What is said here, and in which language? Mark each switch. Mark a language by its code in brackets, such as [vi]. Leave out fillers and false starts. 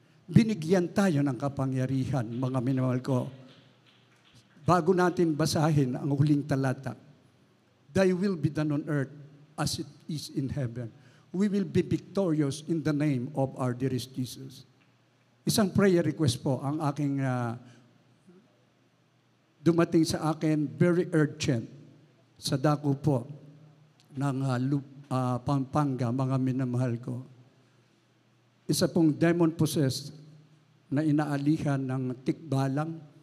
[tl] Binigyan tayo ng kapangyarihan, mga minamahal ko. Bago natin basahin ang huling talata, [en] thy will be done on earth as it is in heaven. We will be victorious in the name of our dearest Jesus. [tl] Isang prayer request po ang aking dumating sa akin, [en] very urgent, [tl] sa dako po ng Pampanga, mga minamahal ko. Isa pong demon-possessed na inaalihan ng tikbalang.